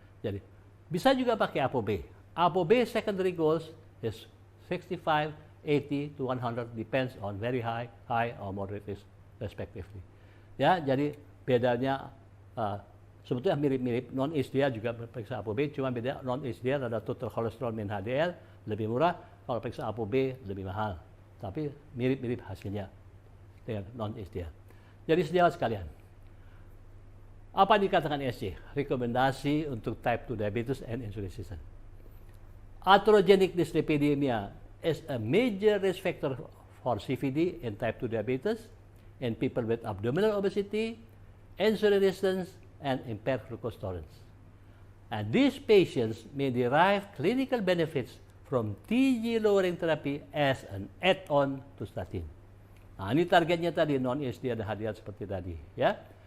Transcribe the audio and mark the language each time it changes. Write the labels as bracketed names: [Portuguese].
[Indonesian] Jadi bisa juga pakai ApoB. [English] ApoB secondary goals is 65, 80 to 100 depends on very high, high or moderate risk respectively. [Indonesian] Ya, jadi bedanya sebetulnya mirip-mirip. Non-HDL juga periksa ApoB, cuma beda non-HDL ada total cholesterol min HDL lebih murah, kalau periksa ApoB lebih mahal. Tapi mirip-mirip hasilnya dengan non-HDL. Jadi sejawat sekalian, apa dikatakan ESC? Rekomendasi untuk [English] type 2 diabetes and insulin resistance. Atherogenic dyslipidemia is a major risk factor for CVD in type 2 diabetes in people with abdominal obesity, insulin resistance, and impaired glucose tolerance. And these patients may derive clinical benefits from TG lowering therapy as an add-on to statin. [Indonesian] Nah, ini targetnya tadi non-HDL dan HDL seperti tadi, ya.